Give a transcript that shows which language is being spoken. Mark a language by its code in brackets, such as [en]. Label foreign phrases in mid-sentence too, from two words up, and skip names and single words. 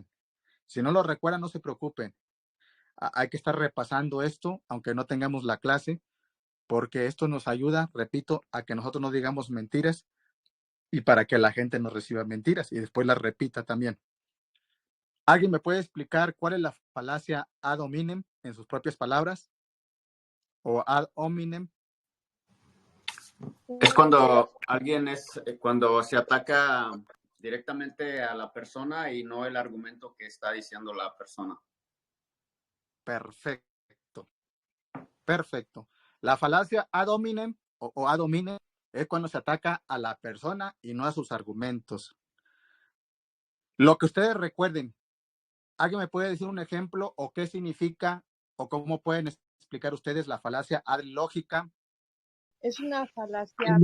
[es] Si no lo recuerdan, no se preocupen. Hay que estar repasando esto, aunque no tengamos la clase, porque esto nos ayuda, repito, a que nosotros no digamos mentiras y para que la gente no reciba mentiras y después las repita también. ¿Alguien me puede explicar cuál es la falacia [la] ad hominem [es] en sus propias palabras? [la] ¿O ad hominem? [es] Es cuando se ataca directamente a la persona y no el argumento que está diciendo la persona. Perfecto. La falacia [la] ad hominem [es] o [la] ad hominem [es] es cuando se ataca a la persona y no a sus argumentos. Lo que ustedes recuerden, ¿alguien me puede decir un ejemplo o qué significa o cómo pueden explicar ustedes la falacia [la] ad lógica? [es] Es una falacia.